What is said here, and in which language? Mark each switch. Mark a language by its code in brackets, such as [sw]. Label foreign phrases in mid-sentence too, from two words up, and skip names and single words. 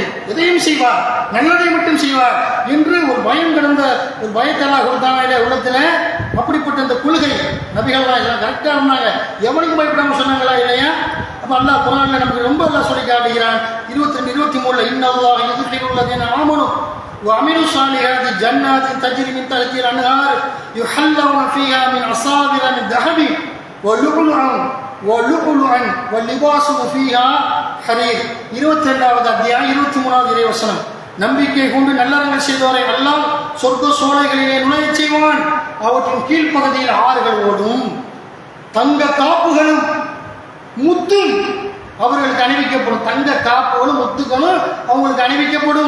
[ta] எதையும் செய்வார், நல்லதை மட்டும் செய்வார் என்று ஒரு பயம் கிடந்த ஒரு பயத்தெல்லாம் கொடுத்தாங்க இல்லையா உள்ளத்துல. அப்படிப்பட்ட அந்த கொள்கை நபிகள் கரெக்டாக இருந்தாங்க. எவனுக்கு பயப்படாம சொன்னாங்களா இல்லையா? அப்ப அல்லாஹ் குர்ஆன்ல நமக்கு ரொம்ப எல்லாம் சொல்லி காட்டுகிறான். [ar] 22, 23 إن الله يدخل الذين آمنوا وعملوا الصالحات جنات تجري من تحتها الانهار يحلون فيها من أساور من ذهب ولؤلؤا واللباسهم فيها حرير. [ta] 22வது அத்தியாயம் 23வது இறைவசனம். நம்பிக்கை கொண்டு நல்லறங்கள் செய்தவரை அல்லாஹ் சொர்க்க சோலைகளிலே நுழையச் செய்வான். அவற்றின் கீழ்ப்பகுதியில் ஆறுகள் ஓடும், தங்க காப்புகளும் முத்தும் அவர்களுக்கு அணிவிக்கப்படும். தங்க காப்புகளும் முத்துக்களும் அவங்களுக்கு அணிவிக்கப்படும்.